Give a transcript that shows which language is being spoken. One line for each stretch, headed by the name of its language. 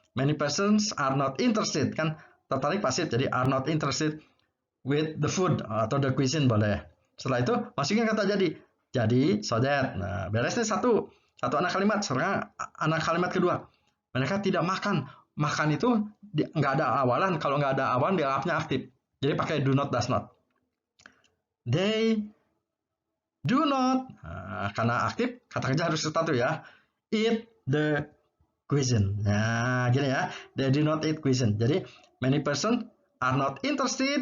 English: Many persons are not interested.
Indonesian: Kan tertarik pasif. Jadi
English: are not interested with the food.
Indonesian: Atau
English: the cuisine
Indonesian: boleh. Setelah itu masukin kata jadi. Jadi
English: so that.
Indonesian: Nah, beres nih satu anak kalimat. Sekarang anak kalimat kedua. Mereka tidak makan. Makan itu nggak ada awalan. Kalau nggak ada awalan dianggapnya aktif. Jadi pakai
English: do not, does not. They do not,
Indonesian: karena aktif, kata kerja harus satu ya.
English: Eat the cuisine.
Indonesian: Nah, gini ya.
English: They do not eat cuisine.
Indonesian: Jadi,
English: many person are not interested.